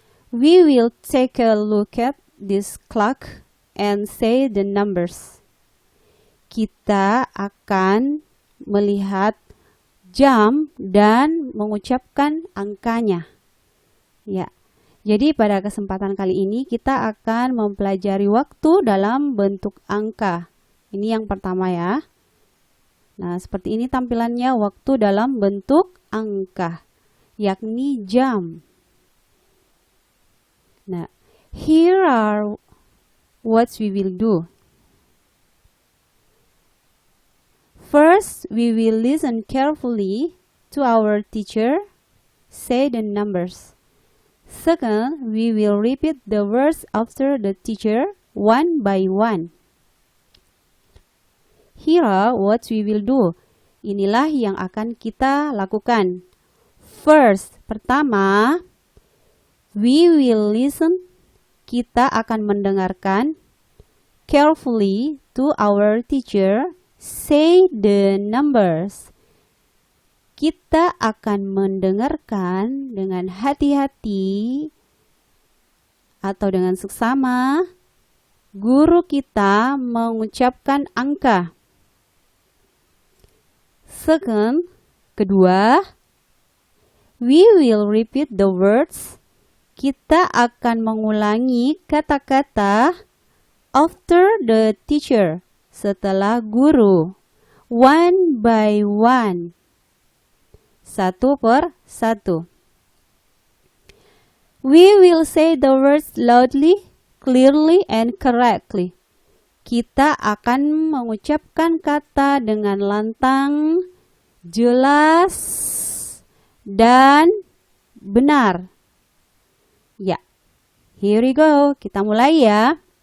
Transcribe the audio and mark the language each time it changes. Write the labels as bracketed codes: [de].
[en] We will take a look at this clock and say the numbers. [id] Kita akan melihat jam dan mengucapkan angkanya. Ya. Jadi pada kesempatan kali ini kita akan mempelajari waktu dalam bentuk angka. Ini yang pertama ya. Nah, seperti ini tampilannya waktu dalam bentuk angka, yakni jam. [en] Nah, here are what we will do. First, we will listen carefully to our teacher say the numbers. Second, we will repeat the words after the teacher one by one. Here are what we will do. [id] Inilah yang akan kita lakukan. [en] First, [id] pertama, [en] we will listen. [id] Kita akan mendengarkan [en] carefully to our teacher say the numbers. [id] Kita akan mendengarkan dengan hati-hati atau dengan seksama guru kita mengucapkan angka. [en] Second, [id] kedua, [en] we will repeat the words. [id] Kita akan mengulangi kata-kata [en] after the teacher. [id] Setelah guru, [en] one by one, [id] satu per satu. [en] We will say the words loudly, clearly, and correctly. [id] Kita akan mengucapkan kata dengan lantang, jelas, dan benar. Ya, [en] here we go. [id] Kita mulai ya.